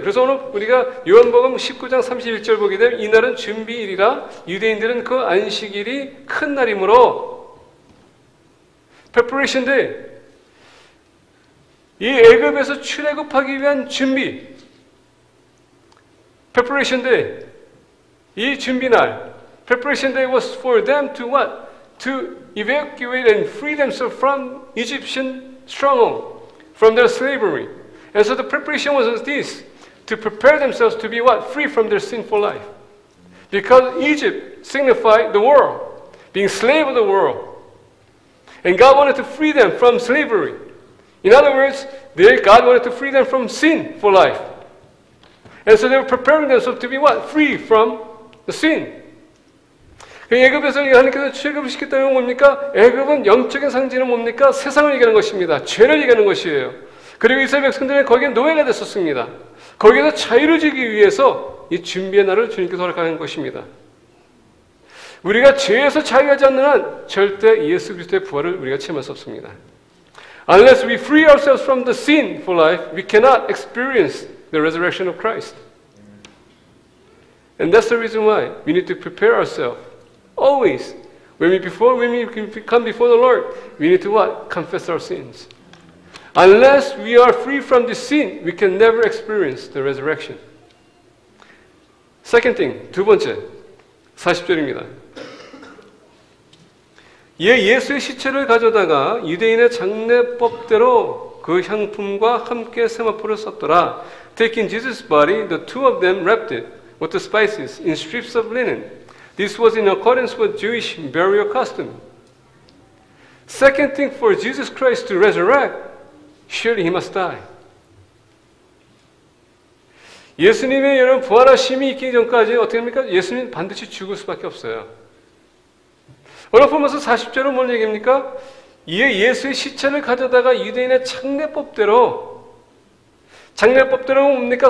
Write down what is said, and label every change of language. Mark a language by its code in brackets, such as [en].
[ko] 그래서 오늘 우리가 요한복음 19장 31절 보게 되면 이날은 준비일이라 유대인들은 그 안식일이 큰 날이므로 [en] preparation day, [ko] 이 애굽에서 출애굽하기 위한 준비, preparation day, 이 준비날, [en] preparation day was for them to what? To evacuate and free themselves from Egyptian stronghold, from their slavery. And so the preparation was this, to prepare themselves to be what? Free from their sinful life. Because Egypt signified the world, being slave of the world. And God wanted to free them from slavery. In other words, God wanted to free them from sin for life. And so they were preparing themselves to be what? Free from the sin. [ko] 애굽에서 하나님께서 출애굽을 시켰다는 건 뭡니까? 애굽은 영적인 상징은 뭡니까? 세상을 얘기하는 것입니다. 죄를 얘기하는 것이에요. 그리고 이스라엘 백성들은 거기에 노예가 됐었습니다. 거기에서 자유를 주기 위해서 이 준비의 날을 주님께서 허락하는 것입니다. 우리가 죄에서 자유하지 않는 한 절대 예수 그리스도의 부활을 우리가 체험할 수 없습니다. [en] Unless we free ourselves from the sin for life, we cannot experience the resurrection of Christ. And that's the reason why we need to prepare ourselves. Always, when we come before the Lord, we need to what? Confess our sins. Unless we are free from this sin, we can never experience the resurrection. Second thing, [ko] 두 번째, 40절입니다. 예수의 시체를 가져다가 유대인의 장례법대로 그 향품과 함께 세마포를 썼더라. [en] Taking Jesus' body, the two of them wrapped it with the spices in strips of linen. This was in accordance with Jewish burial custom. Second thing, for Jesus Christ to resurrect, surely he must die. [ko] 예수님의 여러분 부활하심이 있기 전까지 어떻게 합니까? 예수님 반드시 죽을 수밖에 없어요. 오늘 보면서 40절은 뭔 얘기입니까? 예수의 시체를 가져다가 유대인의 장례법대로 뭡니까?